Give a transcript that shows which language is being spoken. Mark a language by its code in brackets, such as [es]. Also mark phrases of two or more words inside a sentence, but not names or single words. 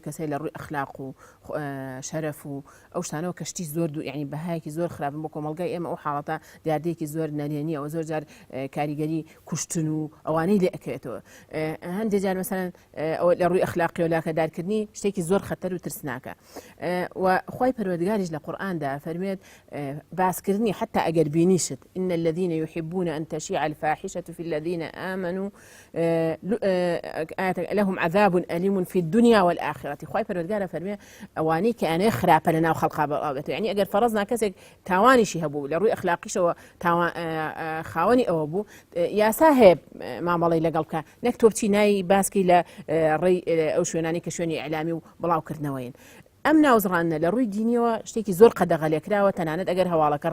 [ckb] کەسێ لە ڕووی ئەخلاق و شەرەف و ئەو شتانەوە کەشتی زۆر ینی بەهایەکی زۆر خراپن بۆ کۆمەلگای ئێمە ئەو حاڵەتە دیاردەیەکی زۆر نەرێنی ئەوە زۆر جار کاریگەری کوشتن و ئەوانەی لێ ئەکەوێتەوە هەندێک جار مەسەن لە ڕووی ئەخلاقی و لاکەدارکردنی شتێکی زۆر خەتەر و ترسناکە وخوای پەروەردگاریش لە قورئاندا فەرمێت باسکردنی حتى ئەگەر بینیشت [ar] إن الذين يحبون أن تشيع الفاحشة في الذين آمنوا لهم عذاب أليم في الدنيا والآخرة [ckb] خوای پەروەردگارە فەرمێ ئەوانەی کە ئەنێ خراپە لەناو خەڵقا بەڵاوێتەوە یعنی ئەگەر فەرەزنا کەسێک تاوانیشی هەبوو لە ڕووی ئەخلاقیشەوە خاوەنی ئەوە بوو یاسا هەیە مامەڵەی لەگەڵ بکە نەک تۆ بچی نای باسکی لە ڕێی ئەو شوێنانی کە شوێنی ئیعلامی و بڵاوکردنەوەین ئەم ناوزڕانە لە ڕووی دینیەوە شتێکی زۆر قەدەغەلێکراوە تەنانەت ئەگەر هەواڵەکە